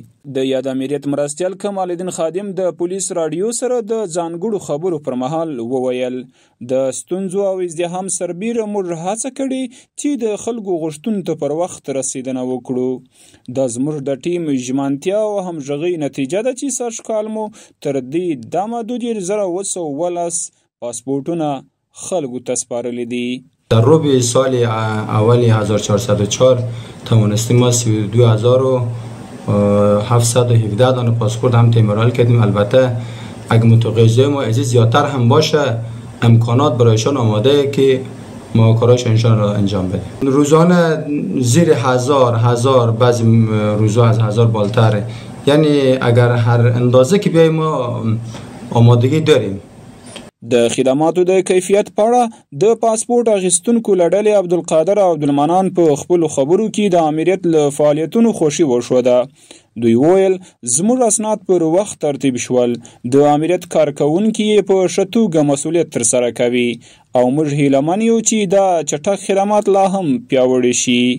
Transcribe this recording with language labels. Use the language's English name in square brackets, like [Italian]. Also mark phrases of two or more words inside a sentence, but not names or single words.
[Pashto] د یاد امریت مرستیال کمال الدین خادم د پولیس راډیو سره د ځانګړو خبرو پر مهال وویل د ستونزو او ازدحام سربیره موږ هڅه کړې چې د خلکو غوښتنو ته پر وخت رسیدنه وکړو. دا زموږ د ټیم ژمنتیا او همغږۍ نتیجه ده چې سږکال مو تر دې دمه 22,212 پاسپورتونه خلکو ته سپارلي دي. [Persian] در ربع سال اولی 1404 توانستیم ما 32,717 دانه پاسپورت هم تیمارال کردیم. البته اگه متقاضی ما از زیادتر هم باشه امکانات برایشان آماده که ما کارایشان را انجام بدیم. روزانه زیر هزار بعضی روزا از 1000 بالتره، یعنی اگر هر اندازه که بیایم ما آمادگی داریم. [Pashto] د خدماتو د کیفیت په اړه د پاسپورت اخیستونکو له ډلې عبدالقادر او عبدالمنان په خپلو خبرو کې د امریت له فعالیتونو خوښي وښوده. دوی وویل زموږ اسناد پر وخت ترتیب شول، د امریت کارکوونکي یې په ښه توګه مسؤلیت ترسره کوي او موږ هیلهمن یو چې دا چټک خدمات لا هم پیاوړي شي.